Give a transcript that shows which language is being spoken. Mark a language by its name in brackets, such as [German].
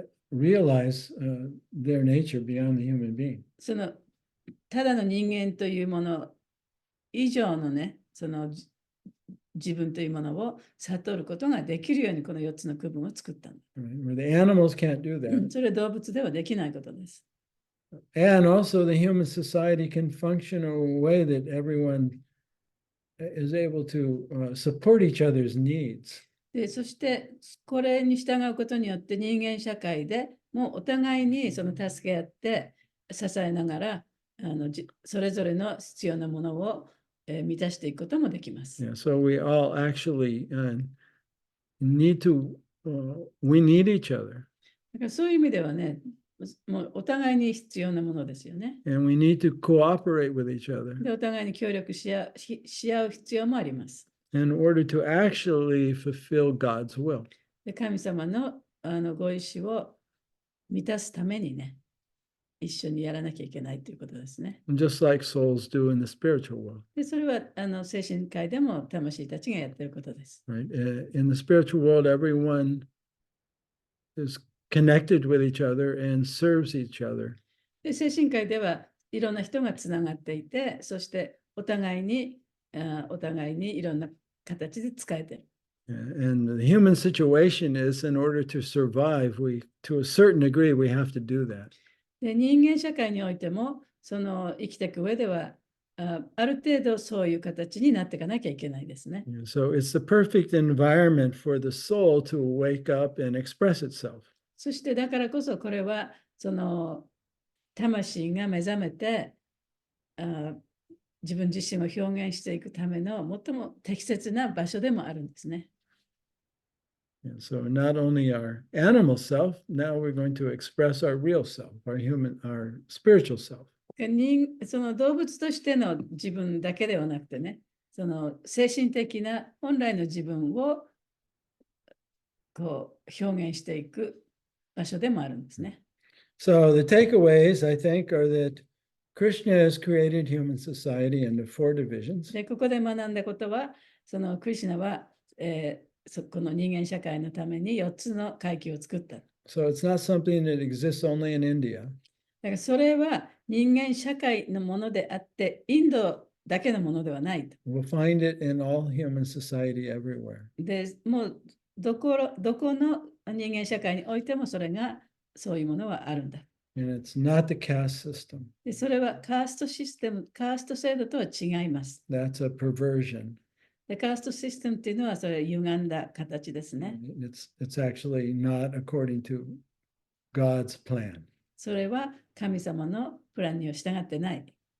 [English] Realize their nature beyond the human being. [Japanese] そのただの人間というもの以上のね、その自分というものを悟ることができるようにこの4つの区分を作ったんだ。 [English] Where the animals can't do that. [Japanese] それは動物ではできないことです。 [English] And also the human society can function in a way that everyone is able to support each other's needs. [Japanese] でそしてこれに従うことによって人間社会でもうお互いにその助け合って支えながらそれぞれの必要なものを満たしていくこともできます。 [English] Yeah, so we all actually need we need each other. [Japanese] だからそういう意味ではね、もうお互いに必要なものですよね。 [English] And we need to cooperate with each other [Japanese] でお互いに協力し合う必要もあります。 [English] in order to actually fulfill God's will. [Japanese] で神様のご意志を満たすためにね、一緒にやらなきゃいけないということですね。 [English] Just like souls do in the spiritual world. [Japanese] でそれは精神界でも魂たちがやっていることです。 [English] Right? In the spiritual world, everyone is connected with each other and serves each other. [Japanese] で、精神科医ではいろんな人がつながっていて、そしてお互いにいろんな形で使えてる。 [English] And the human situation is, in order to survive, to a certain degree, we have to do that. [Japanese] で、人間社会においても、その生きていく上では、ある程度そういう形になっていかなきゃいけないですね。 [English] So it's the perfect environment for the soul to wake up and express itself. [Japanese] そしてだからこそこれはその魂が目覚めて自分自身を表現していくための最も適切な場所でもあるんですね。 [English] And so not only our animal self, now we're going to express our real self, our spiritual self. [Japanese] その動物としての自分だけではなくてね、その精神的な本来の自分をこう表現していく場所でもあるんですね。 [English] So the takeaways, I think, are that Krishna has created human society into 4 divisions. [Japanese] で、ここで学んだことは、そのクリシュナは、この人間社会のために4つの階級を作った。 [English] So it's not something that exists only in India. [Japanese] だからそれは人間社会のものであって、インドだけのものではないと。 [English] We'll find it in all human society everywhere. [Japanese] で、もうどこの人間社会においてもそれがそういうものはあるんだ。 [English] And it's not the caste system. [Japanese] で、それはカーストシステム、カースト制度とは違います。 [English] That's a perversion. [Japanese] で、カーストシステムっていうのはそれは歪んだ形ですね。 [English] It's actually not according to God's plan. [Japanese] それは神様のプランには従ってない。